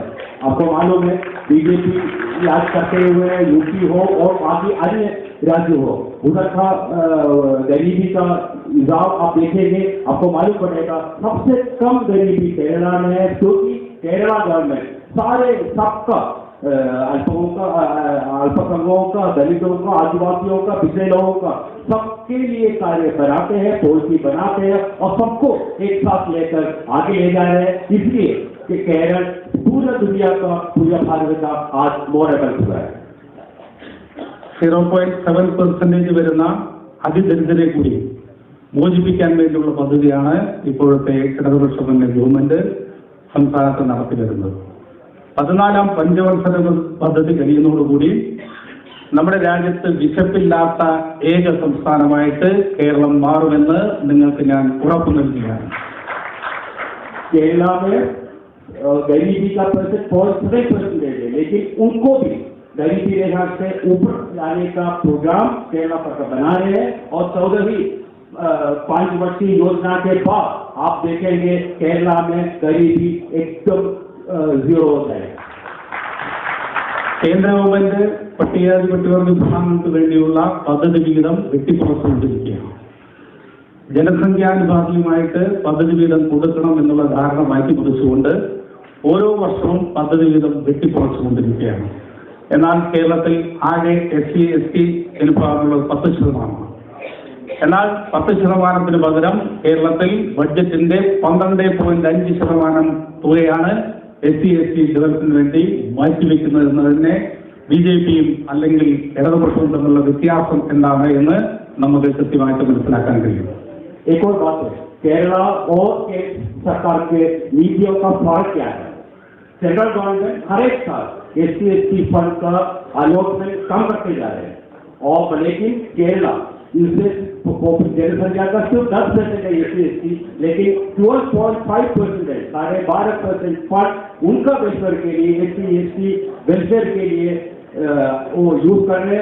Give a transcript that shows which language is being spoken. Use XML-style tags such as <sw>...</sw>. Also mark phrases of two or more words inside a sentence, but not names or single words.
<hi>आपको मालूम है, बीजेपी राज करते हुए यूपी हो और बाकी अन्य राज्य हो, उधर का गरीबी का हिसाब आप देखेंगे, आपको मालूम पड़ेगा सबसे कम गरीबी केरला में है, क्योंकि केरला गवर्नमेंट सारे सबका अल्पसंख्यकों का, दलितों का, आदिवासियों का, पिछड़े लोगों का, सबके लिए कार्य कराते हैं, पॉलिसी बनाते हैं और सबको एक साथ लेकर आगे ले जा रहे हैं. इसलिए कि केरल पूरा दुनिया का, पूरा भारत का आज मॉडल हुआ है.</hi> <ml>0.7% വരുന്ന അതിദരിദ്രരെ കൂടി മോചിപ്പിക്കാൻ വേണ്ടിയുള്ള പദ്ധതിയാണ് ഇപ്പോഴത്തെ ഇടതുപക്ഷ മുന്നണി ഗവൺമെന്റ് സംസ്ഥാനത്ത് നടത്തി വരുന്നത്. 14ാം പഞ്ചവത്സര പദ്ധതി കഴിയുന്നതോടുകൂടി നമ്മുടെ രാജ്യത്ത് വിശപ്പില്ലാത്ത ഏക സംസ്ഥാനമായിട്ട് കേരളം മാറുമെന്ന് നിങ്ങൾക്ക് ഞാൻ ഉറപ്പു നൽകുകയാണ്.</ml> <hi>केरला में गरीबी का % है, लेकिन उनको भी गरीबी रेखा से ऊपर लाने का प्रोग्राम केरला सरकार बना रहे हैं और 14वीं 5 वर्षीय योजना के बाद आप देखेंगे केरला में गरीबी एकदम जीरो हो जाएगा.</hi> <ml>കേന്ദ്ര ഗവൺമെന്റ് പട്ടികജാതി വിഭാഗങ്ങൾക്ക് വേണ്ടിയുള്ള പദ്ധതി വിഹിതം വെട്ടിക്കുറച്ചുകൊണ്ടിരിക്കുകയാണ്. ജനസംഖ്യാനുപാതികമായിട്ട് പദ്ധതി വീതം കൊടുക്കണം എന്നുള്ള ധാരണ മാറ്റിക്കുറിച്ചുകൊണ്ട് ഓരോ വർഷവും പദ്ധതി വീതം വെട്ടിക്കുറച്ചുകൊണ്ടിരിക്കുകയാണ്. എന്നാൽ കേരളത്തിൽ ആകെ SC ST വിഭാഗമുള്ളത് 10%. എന്നാൽ 10% പകരം കേരളത്തിൽ ബഡ്ജറ്റിന്റെ 12.5% തുകയാണ് SC ST ഡെവലപ്മെന്റിന് വേണ്ടി മാറ്റിവെക്കുന്നത് എന്നതിനെ BJPയും അല്ലെങ്കിൽ ഇടതുപക്ഷവും തമ്മിലുള്ള വ്യത്യാസം എന്താണ് എന്ന് നമുക്ക് കൃത്യമായിട്ട് മനസ്സിലാക്കാൻ കഴിയും.</ml> <hi>एक और बात है, केरला और सरकार के नीतियों का फर्क क्या है?</hi> <en>Central Government</en> <hi>हर एक साल SC ST फंड का अलॉटमेंट कम करते जा रहे हैं और लेकिन केरला इनसे जनसंख्या का सिर्फ 10% है SC ST, लेकिन 12.5% है, 12.5% फंड उनका वेलफेयर के लिए SC ST वेलफेयर के लिए वो यूज कर रहे हैं.</hi>